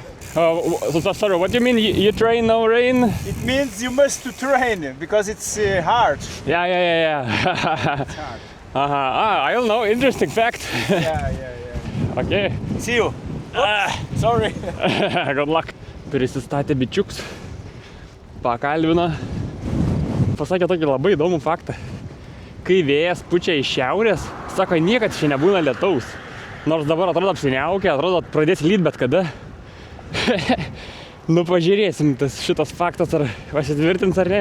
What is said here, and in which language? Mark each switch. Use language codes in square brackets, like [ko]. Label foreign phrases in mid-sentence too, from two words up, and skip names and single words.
[en] Sorry, what do you mean you train no rain? It means you must to train because it's hard. Yeah. It's hard. I don't know, interesting fact. Yeah. Okay. See you. Sorry. Good luck. [lt] Prisistatė bičiuks. Pakalbino. Pasakė tokį labai įdomų faktą. Kai vėjas pučia iš šiaurės, sako, niekad čia nebūna lietaus. Nors dabar atrodo apsiniaukia, atrodo pradės lyt bet kada. Nu pažiūrėsim šitas faktas, ar pasitvirtins ar ne.